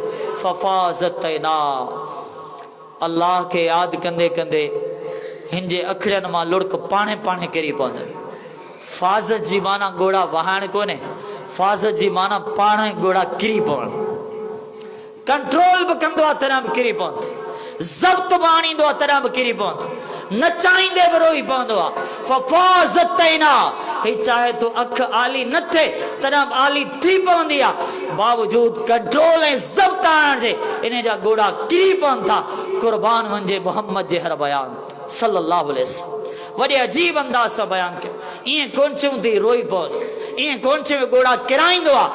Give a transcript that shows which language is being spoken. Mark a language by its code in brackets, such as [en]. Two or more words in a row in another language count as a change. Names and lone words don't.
[ar] ففاضت عينا, [sd] अल्लाह खे यादि कंदे कंदे हिन जे अखिड़ियुनि मां लुड़क पाणे पाणे किरी पवंदो। फ़ाज़त जी माना ॻोड़ा वहाइण कोन्हे, फ़ाज़त जी माना पाण ॻोड़ा किरी पवण। कंट्रोल बि कंदो आहे तॾहिं बि किरी पवंदो, ज़ब्त बि आणींदो आहे तॾहिं बि किरी पवंदो, न चाहींदे बि रोई पवंदो आहे। [ar] ففاضت عينا, [sd] ही चाहे तो अख आली न थे तॾहिं बि आली थी पवंदी आहे, बावजूद कंट्रोल ऐं ज़ब्त आणण जे इन जा ॻोड़ा किरी पवनि था। क़ुर्बान वञे मोहम्मद जे हर बयान [ar] صلى الله عليه وسلم, [sd] वॾे अजीब अंदाज़ सां बयानु कयो। ईअं कोन चऊं थी रोई पवंदो, ईअं कोन चऊं ॻोड़ा किराईंदो आहे।